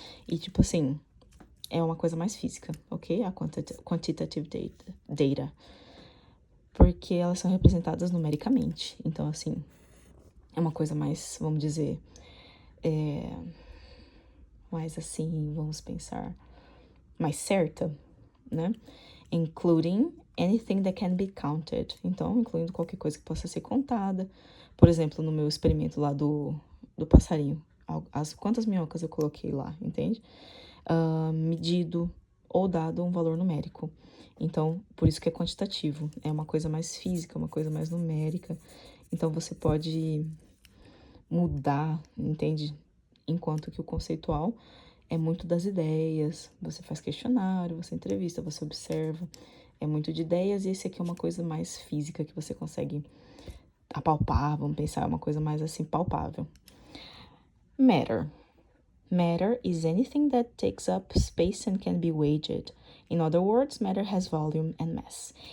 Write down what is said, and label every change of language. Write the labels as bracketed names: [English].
[Portuguese] E, tipo assim, é uma coisa mais física, ok? A quantitative data. Porque elas são representadas numericamente. Então, assim, é uma coisa mais, vamos dizer, mais assim, vamos pensar, mais certa, né? [English] Including anything that can be counted. [Portuguese] Então, incluindo qualquer coisa que possa ser contada. Por exemplo, no meu experimento lá do passarinho, quantas minhocas eu coloquei lá, entende? Medido ou dado um valor numérico. Então, por isso que é quantitativo. É uma coisa mais física, uma coisa mais numérica. Então, você pode mudar, entende? Enquanto que o conceitual é muito das ideias. Você faz questionário, você entrevista, você observa. É muito de ideias e esse aqui é uma coisa mais física que você consegue apalpar, vamos pensar, é uma coisa mais assim palpável. [English] Matter. Matter is anything that takes up space and can be weighed. In other words, matter has volume and mass.